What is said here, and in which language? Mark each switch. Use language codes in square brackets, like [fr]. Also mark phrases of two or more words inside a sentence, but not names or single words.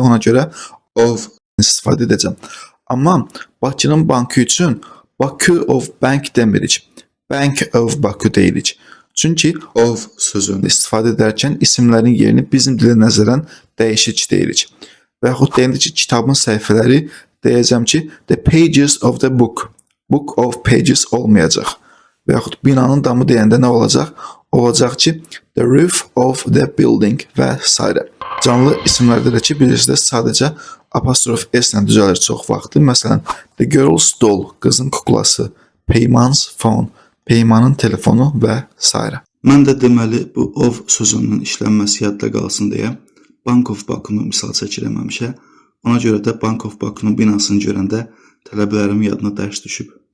[az] Ona görə of istifadə edəcəm. Amma Bakının bankı üçün [en] Baku of Bank [az] demirik. Bank of Baku deyirik. Çünki of sözünü istifadə edərkən isimlərin yerini bizim dilə nəzərən dəyişik deyirik. Və yaxud deyəndə ki, kitabın səhifələri deyəcəm ki, [en] the pages of the book. Book of pages olmayacaq. [az] Və yaxud binanın damı deyəndə nə olacaq? Olacaq ki, [en] the roof of the building və s. [az] Canlı isimlərdə də ki, bilirsiniz, sadəcə apostrof s ilə düzəlir çox vaxtı. Məsələn, [en] the girl's doll, [az] qızın kuklası, [en] Peyman's phone, [az] Peymanın telefonu və s. Mən də deməli bu of sözünün işlənməsi yadda qalsın deyə Bank of Baku-nu misal çəkirəm həmişə. Ona görə də Bank of Baku-nun binasını görəndə tələbələrim yadına dərs düşüb.